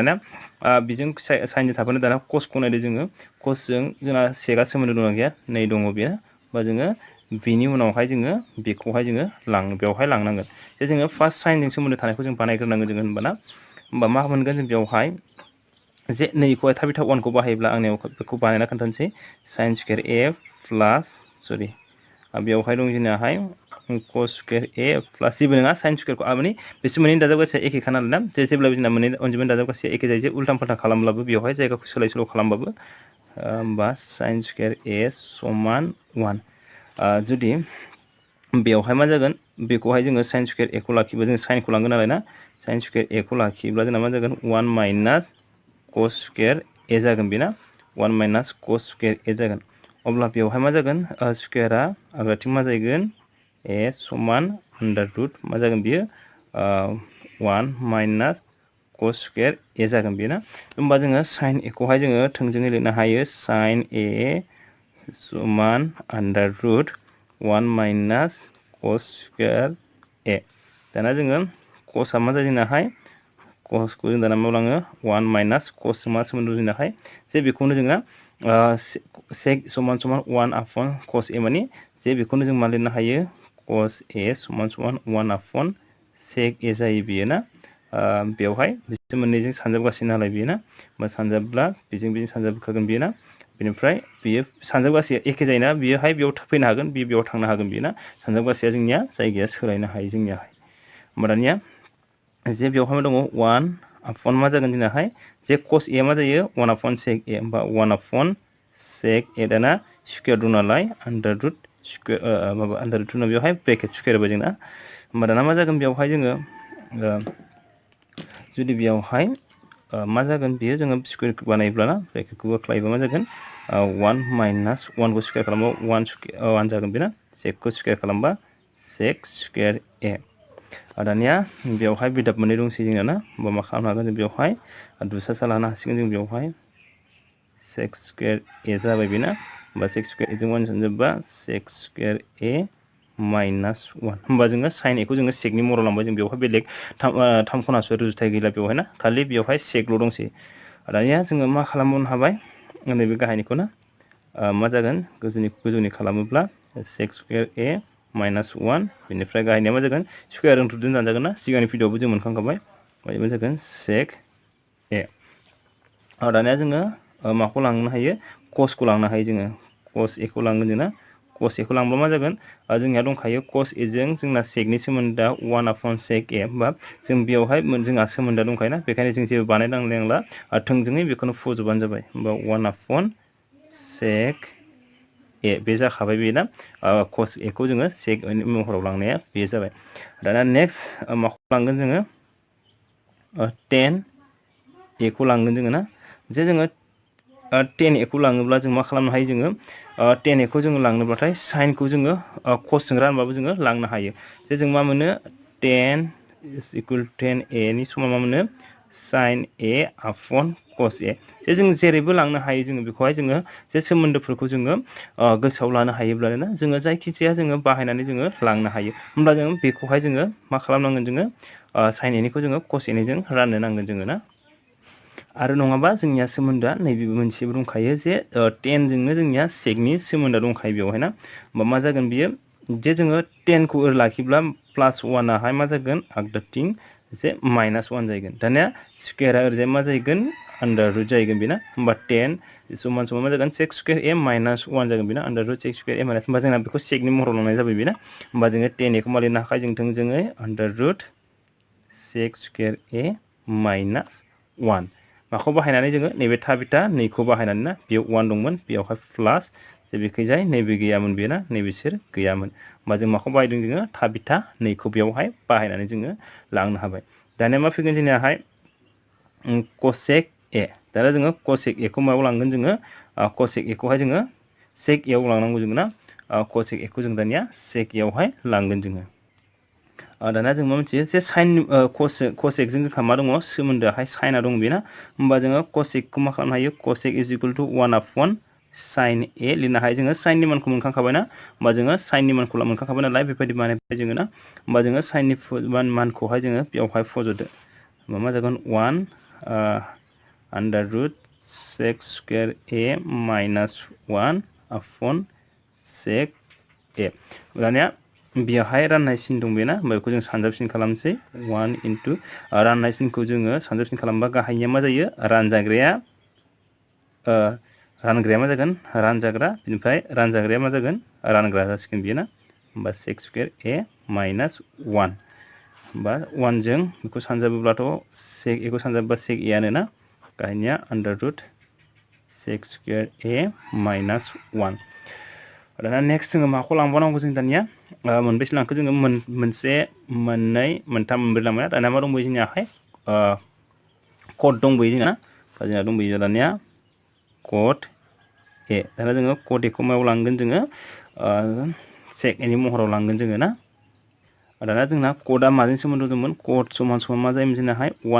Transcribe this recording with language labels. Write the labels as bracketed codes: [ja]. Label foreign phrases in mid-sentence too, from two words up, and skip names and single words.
[brx] दाना बेजों साइनजों थाफानो दाना कसखौ नायदो जोङो कसजों जोंना सेकआ सोमोन्दो दंना गैया नै दङ बेयो होमबा जोङो बेनि उनावहाय जोङो बेखौहाय जोङो बेवहाय लांनांगोन जे जोङो फार्स्ट साइनजों सोमोन्दो थानायखौ जों बानायग्रोनांगोन जोङो होनबाना होमबा मा मोनगोन जों बेवहाय जे नैखौहाय थाबिथा 1 खौ बाहायोब्ला आंनियाव बेखौ बानायना खोन्थानोसै [en] sine square A plus [brx] बेवहाय दं जोंनाहाय [en] cos square a plus [brx] जेबो नङा [en] sin square [brx] को माने बिसोर मोननै दाजाबगासेया एखे खा नालाय ना जे जेब्लाबो जोंना मोननै अनजिमानि दाजाबगासेया एखे जायो जे उल्टा फाल्टा खालामब्लाबो बेवहाय जायगाखौ सोलाय सोल' खालामबाबो होमबा [en] sin square a [brx] समान 1 जुदि बेवहाय मा जागोन बेखौहाय जोङो [en] sin square a [brx] खौ लाखियोबा जों sin खौ लांगोन नालाय ना [en] sin square a [brx] खौ लाखियोब्ला जोंना मा जागोन [en] 1 minus cos square a [brx] जागोन बेना [en] 1 minus cos square a [brx] जागोन अब्ला बेवहाय मा जागोन स्क्वायरआ आगदाथिं मा जागोन a समान [en] under root [brx] मा जागोन बियो [en] 1 minus cos square a [brx] जागोन बेना होमबा जोङो sin a खौहाय जोङो थोंजोङै लिरनो हायो sin a समान [en] under root 1 minus cos square a [brx] दाना जोङो cos आ मा जायो जोंनाहाय cos को जों दाना मा लाङो [en] 1 minus cos [brx] मा सोमोन्दो जोंनाहाय जे बेखौनो जोङो sec समान समान [en] 1 upon cos a [brx] माने जे बेखौनो जों मा लिरनो हायो cos a समान समान [en] 1 upon sec a [brx] जायो बियो ना बेवहाय बिसोर मोननैजों सानजाबगासिनो नालाय बियो ना होमबा सानजाबब्ला बेजों सानजाबखागोन बियो ना बेनिफ्राय बियो सानजाबगासेया एखे जायोना बियोहाय बेयाव फैनो हागोन बेयाव थांनो हागोन बियो ना सानजाबगासेया जोंनिया जायगाया सोलायनो हायो जोंनियाहाय होमबा दानिया जे बेवहाय मा दङ [en] 1 upon [brx] मा जागोन जोंनाहाय जे cos a मा जायो [en] 1 upon sec a [brx] होमबा [en] 1 upon sec a [brx] दाना स्क्वायर दं नालाय [en] under root square [brx] माबा [en] under root [brx] उनाव बेवहाय [en] bracket square [brx] होबाय जोंना होमबा दाना मा जागोन बेवहाय जोङो जुदि बेवहाय मा जागोन बियो जोङो स्क्वायर बानायोब्ला ना ब्रेकेटखौ बोख्लायोबा मा जागोन [en] 1 minus 1 [brx] को स्क्वायर खालामबा 1 जागोन बेना sec को स्क्वायर खालामबा [en] sec square a [brx] दानिया बेवहाय बिदाब मोननै दंसै जोंना ना होमबा मा खालामनो हागोन जों बेवहाय दुसासा लानो हासिगोन जों बेवहाय [en] sec square a [brx] जाबाय बेना होमबा [en] sec square a [brx] जों 1 सानजोबबा [en] sec square a minus 1 [brx] होमबा जोङो sin a खौ जोङो सेकनि महराव लांबाय जों बेवहाय बेलेग थाम खनासो रुजुथाय गैला बेवहाय ना खालि बेवहाय सेकल' दंसै दानिया जोङो मा खालामबावनो हाबाय नैबे गाहायनिखौ ना मा जागोन गोजौनि खालामोब्ला [en] sec square a minus 1 [brx] बेनिफ्राय गाहायनिया मा जागोन स्क्वायर रुटजों दानजागोन ना सिगांनि भिडिअआवबो जों मोनखांखाबाय मा जागोन sec a दानिया जोङो माखौ लांनो हायो cos खौ लांनो हायो जोङो cos a खौ लांगोन जोंना cos a खौ लांब्ला मा जागोन जोंनिया दंखायो cos a जों जोंना secनि सोमोन्दोआ [en] 1 upon sec a [brx] होमबा जों बेवहाय जोंहा सोमोन्दोआ दंखायो ना बेखायनो जों जेबो बानायनांला थोंजोङै बेखौनो फज'बानो जाबाय होमबा [en] 1 upon sec a [brx] बे जाखाबाय बेना cos a खौ जोङो sec महराव लांनाया बे जाबाय दाना नेक्स्ट माखौ लांगोन जोङो tan a खौ लांगोन जोङो ना जे जोङो tan a खौ लाङोब्ला जों मा खालामनो हायो जोङो tan a खौ जोङो लांनोब्लाथाय sin खौ जोङो cos जों रानबाबो जोङो लांनो हायो जे जों मा मोनो tan a नि समान मा मोनो [en] sin a upon cos a [brx] जे जों जेरैबो लांनो हायो जोङो बेखौहाय जोङो जे सोमोन्दोफोरखौ जोङो गोसोआव लानो हायोब्ला ना जोङो जायखिजाया जोङो बाहायनानै जोङो लांनो हायो होमब्ला जों बेखौहाय जोङो मा खालामनांगोन जोङो sin a निखौ जोङो cos a निजों राननो नांगोन जोङो ना आरो नङाबा जोंनिया सोमोन्दोआ नैबे मोनसेबो दंखायो जे tan जोंनो जोंनिया secनि सोमोन्दोआ दंखायो बेवहाय ना होमबा मा जागोन बियो जे जोङो 10 खौ ओरै लाखिब्ला [en] plus 1 [brx] आहाय मा जागोन आगदाथिं जे [en] minus 1 [brx] जागोन दानिया स्क्वायरआ ओरैजाय मा जागोन अंडर रूट जागोन बेना होमबा 10 समान समान मा जागोन [en] sec square a minus 1 [brx] जागोन बेना [en] under root sec square a minus [brx] होमबा जोंना बेखौ secनि महराव लांनाय जाबाय बेना होमबा जोङो 10 a खौ मा लिरनो हाखायो जों थोंजोङै [en] under root sec square a minus 1 [brx] माखौ बाहायनानै जोङो नैबे थाबिथा नैखौ बाहायनानै ना बेयाव 1 दंमोन बेयावहाय प्लास जे बेखैजाय नैबे गैयामोन बेना नैबेसोर गैयामोन होमबा जों माखौ बाहायदों जोङो थाबिथा नैखौ बेयावहाय बाहायनानै जोङो लांनो हाबाय दानिया मा फैगोन जोंनियाहाय cosec a दाना जोङो cosec a खौ मायाव लांगोन जोङो cosec a खौहाय जोङो sec a आव लांनांगौ जोङो ना cosec a खौ जों दानिया sec a आवहाय लांगोन जोङो दाना जों मा मिथियो जे sin cosec जों जोंहा मा दङ सोमोन्दोआहाय साइनआ दं बेना होमबा जोङो cosec खौ मा खालामनो हायो [en] cosec is equal to 1 upon sin a [brx] लिरनो हायो जोङो sin नि मानखौ मोनखांखाबाय ना होमबा जोङो sin नि मानखौ मोनखांखाबाय नालाय बेबायदि बानायबाय जोङो ना होमबा जोङो sin नि मानखौहाय जोङो बेयावहाय फज'दो होमबा मा जागोन 1 [en] under root sec square a minus 1 upon sec a [brx] दानिया बेयावहाय राननाय सिन दं बेना होमबा बेखौ जों सानजाबसिन खालामसै [en] 1 into [brx] राननाय सिनखौ जोङो सानजाबसिन खालामबा गाहायनिया मा जायो रानजाग्राया मा जागोन रानजाग्रा बिनिफ्राय रानजाग्राया मा जागोन रानग्रा जासिगोन बियो ना होमबा [en] sec square a minus 1 [brx] होमबा 1 जों बेखौ सानजाबोब्लाथ' sec a खौ सानजाबोबा sec a आनो ना गाहायनिया [en] under root sec square a minus 1 [brx] दाना नेक्स्ट जोङो माखौ लांबावनांगौ जों दानिया मोनबेसे लांखो जोङो मोनसे मोननै मोनथाम मोनब्रै लांबाय दाना मा दंबायो जोंनियाहाय कड दंबायो जोंना दंबायो दानिया [en] cot a [brx] दाना जोङो [en] cot a [brx] खौ मायाव लांगोन जोङो sec a नि महराव लांगोन जोङो ना दाना जोंना कडआ माजों सोमोन्दो दंमोन कड समान समान मा जायोमोन जोंनाहाय